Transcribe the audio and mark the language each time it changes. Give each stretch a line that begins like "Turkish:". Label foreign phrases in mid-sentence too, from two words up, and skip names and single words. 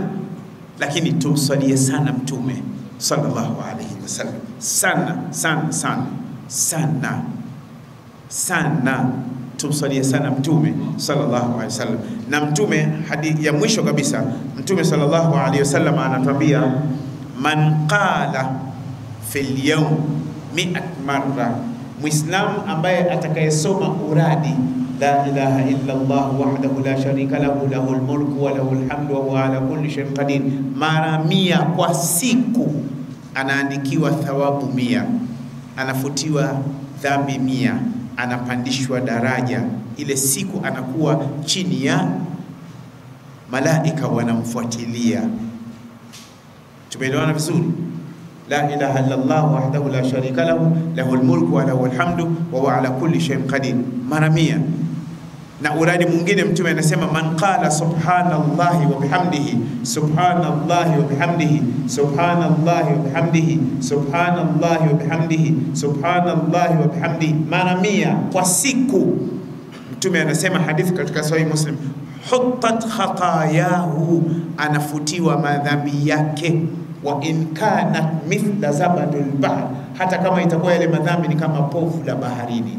Swahili: Lakini tumsalie sana mtume
Arabic: صلى الله عليه وسلم,
Swahili: sana tumsalie sana mtume
Arabic: صلى الله عليه وسلم.
Swahili: Na mtume, hadithi ya mwisho kabisa, mtume
Arabic: صلى الله عليه وسلم
Swahili: anatuambia
Arabic: من قال في اليوم 100 مرة,
Swahili: Muislam ambaye atakayesoma uradi
Arabic: لا إله إلا الله وحده لا شريك له له الملك وله الحمد وهو على كل شيء قدير
Swahili: mara 100 kwa siku, anaandikiwa thawabu 100, anafutiwa dhambi 100, anapandishwa daraja. Ile siku anakuwa chini ya malaika wanamfuatilia. Tumeelewana vizuri?
Arabic: لا إله إلا الله وحده لا شريك له له الملك وله الحمد وهو على كل شيء قدير mara 100.
Swahili: Na uradi mwingine mtume anasema
Arabic: من قال سبحان الله وبحمده سبحان الله وبحمده سبحان الله وبحمده سبحان الله وبحمده سبحان الله وبحمده
Swahili: mara 100 kwa siku, mtume anasema, hadithi katika Sahih Muslim,
Arabic: حطت خطاياه,
Swahili: anafutiwa madhambi yake,
Arabic: وإن كانت مثل زبد البحر,
Swahili: hata kama itakuwa yale madhambi ni kama povu la baharini.